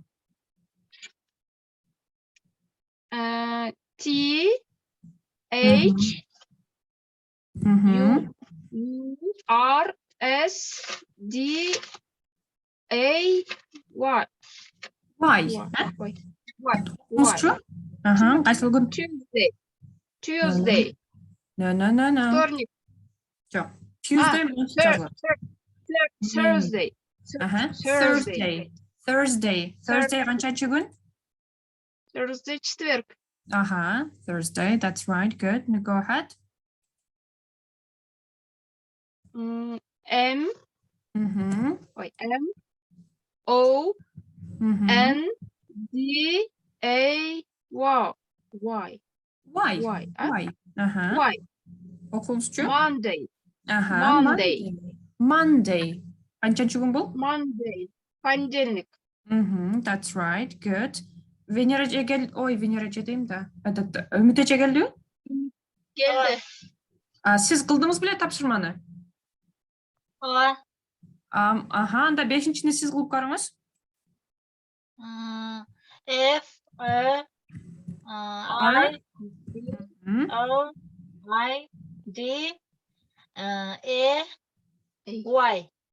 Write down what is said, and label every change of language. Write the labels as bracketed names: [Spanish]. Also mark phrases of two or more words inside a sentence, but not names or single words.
[English] T, H, U, R, S, D, A, Y. [Kyrgyz] Кайсыл күн? [English] Tuesday. No. [Russian] Вторник. [English] Tuesday. [Kyrgyz] Thursday канчанчы күн? [Russian] Thursday четверг. [English] Thursday, that's right, good. Now go ahead. M, O, N, D, A, Y. Y. [Kyrgyz] Окуңузчу? [English] Monday. [Kyrgyz] Канчанчы күн бул? [Russian] Monday. Понедельник. [English] That's right, good. [Kyrgyz] Венера дейм да. Үмүт эже келдиби? Келди. Сиз кылдыңыз беле тапшырманы? Анда 5-чини сиз кылып көрүңүз. [English] F, I, O, I, D, E, Y.